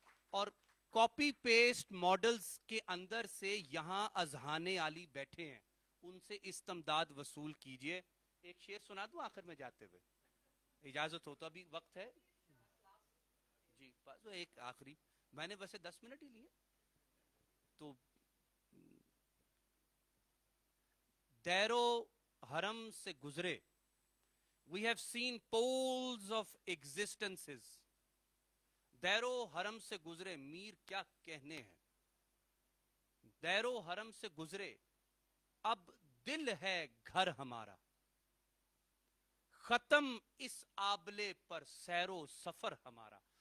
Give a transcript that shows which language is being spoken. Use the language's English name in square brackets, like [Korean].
[Urdu] اور copy paste models کے اندر سے یہاں اذہان عالی بیٹھے ہیں ان سے استمداد وصول کیجئے. ایک شعر سنا دوں آخر میں جاتے ہوئے، اجازت ہو تو؟ ابھی وقت ہے جی. ایک آخری، میں نے ویسے 10 منٹ ہی لیے تو. دیر و حرم سے گزرے [English] we have seen poles of existences. [Urdu] دیر و حرم سے گزرے، میر کیا کہنے ہیں. دیر و حرم سے گزرے اب دل ہے گھر ہمارا. ختم اس آبلے پر سیر و سفر ہمارا.